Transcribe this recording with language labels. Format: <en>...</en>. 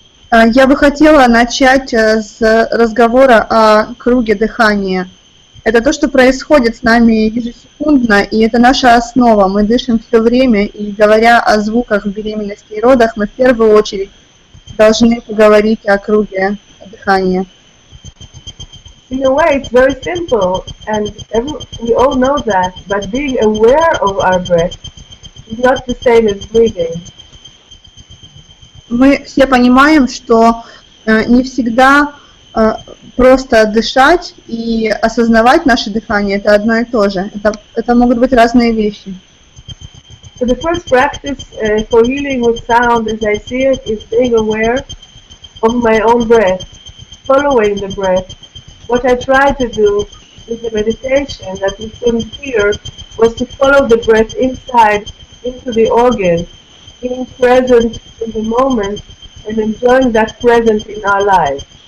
<ru>Я бы хотела начать с разговора о круге дыхания. Это то, что происходит с нами ежесекундно, и это наша основа. Мы дышим все время, и говоря о звуках в беременности и родах, мы в первую очередь должны поговорить о круге дыхания.</ru> <en>In a way, it's very simple, and we all know that, but being aware of our breath is not the same as breathing.</en> <ru>Мы все понимаем, что не всегда просто дышать и осознавать наше дыхание – это одно и то же. Это могут быть разные вещи.</ru> <en>So the first practice for healing with sound, as I see it, is being aware of my own breath, following the breath. What I tried to do with the meditation that we couldn't hear was to follow the breath inside into the organ, being present in the moment and enjoying that presence in our lives.</en>